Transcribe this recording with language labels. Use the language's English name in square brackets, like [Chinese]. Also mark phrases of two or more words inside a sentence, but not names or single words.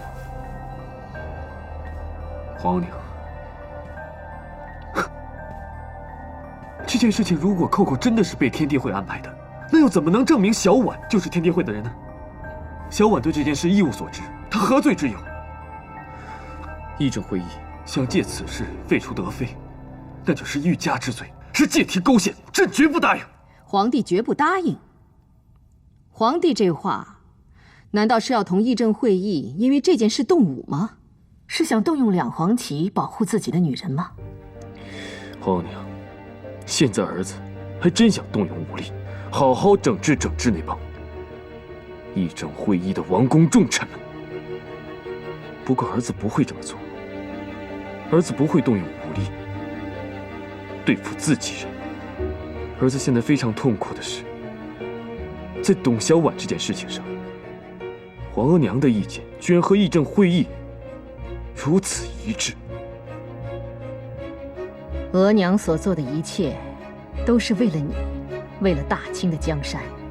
[Chinese] 皇娘，這件事情如果扣扣真的是被天地會安排的，那又怎麼能證明小婉就是天地會的人呢？小婉對這件事一無所知，她何罪之有？議政會議想借此事廢除德妃，那就是欲加之罪，是借題勾線，朕絕不答應。皇帝絕不答應。皇帝這話，難道是要同議政會議因為這件事動武嗎？是想動用兩黃旗保護自己的女人嗎？皇娘，現在兒子還真想動用武力，好好整治整治那幫議政會議的王公重臣們。不過兒子不會這麼做，兒子不會動用武力對付自己人。兒子現在非常痛苦的是，在董小宛這件事情上，皇額娘的意見居然和議政會議如此一致。額娘所做的一切，都是為了你，為了大清的江山。